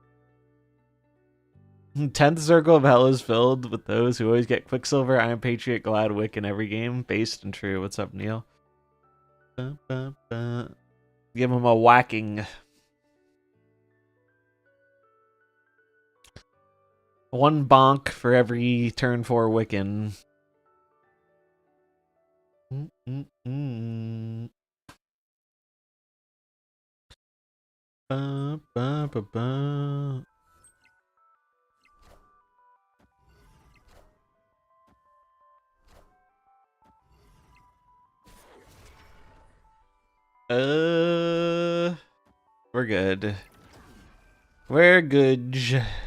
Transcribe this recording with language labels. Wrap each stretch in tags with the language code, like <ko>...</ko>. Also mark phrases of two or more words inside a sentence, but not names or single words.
<en>10th Circle of Hell is filled with those who always get Quicksilver, Iron Patriot, Gladwick in every game. Based and true. What's up, Neil? Give him a whacking. One bonk for every turn 4 Wiccan. Ba, ba, ba, ba. We're good. We're good.</en>